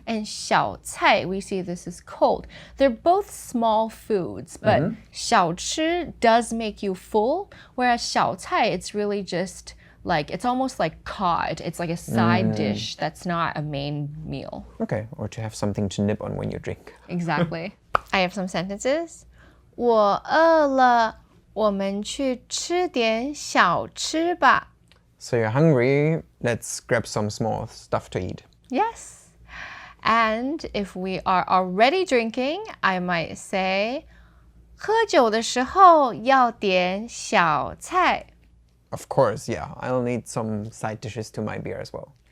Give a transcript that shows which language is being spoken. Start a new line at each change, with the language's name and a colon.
English: And 小菜, we see this is cold. They're both small foods, but 小吃 does make you full, whereas 小菜, it's really just like, it's almost like cod. It's like a side dish that's not a main meal. Okay, or to have something to nip on when you drink. Exactly. I have some sentences.
Chinese: 我饿了，我们去吃点小吃吧。
English: So you're hungry, let's grab some small stuff to eat. Yes. And if we are already drinking, I might say,
Chinese: 喝酒的时候要点小菜。
English: Of course, yeah. I'll need some side dishes to my beer as well.